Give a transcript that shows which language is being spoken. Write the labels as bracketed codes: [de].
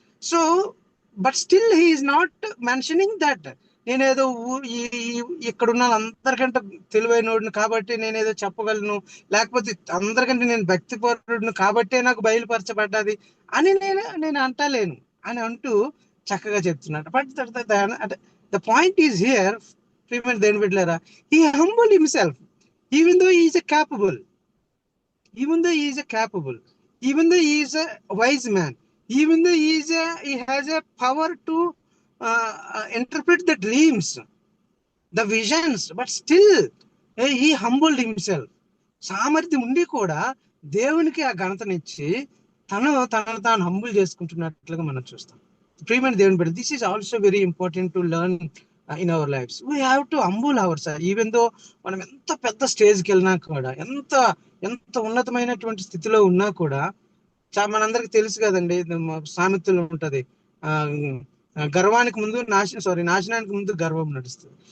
[en] so but still he is not mentioning that [te] నేనేదో ఇక్కడున్న అందరికంటే తెలివైనోడిని కాబట్టి నేనేదో చెప్పగలను, లేకపోతే అందరికంటే నేను భక్తిపరుడిని కాబట్టే నాకు బయలుపరచబడ్డది అని నేను అంటలేను అని అంటూ చక్కగా చెప్తున్నాడు. [en] but the point is here, [te] ప్రియమైన దేవుని బిడ్డలారా, [en] He humble himself even though he is a capable, even though he is a capable, even though he is a wise man, even though he has a power to interpret the dreams, the visions, but still he humbled himself. [te] సామర్థ్యం ఉండి కూడా దేవునికి ఆ ఘనతనిచ్చి తను తాను humble చేసుకుంటున్నట్లుగా మనం చూస్తాం. ప్రియమైన దేవుని బిడ్డ, [en] This is also very important to learn in our lives. We have to humble ourselves, even though [te] మనం ఎంత పెద్ద స్టేజ్కి వెళ్ళినా కూడా, ఎంత ఉన్నతమైనటువంటి స్థితిలో ఉన్నా కూడా, మనందరికి తెలుసు కదండి, సామెతలు ఉంటది, గర్వానికి ముందు నాశనానికి ముందు గర్వం నడుస్తుంది.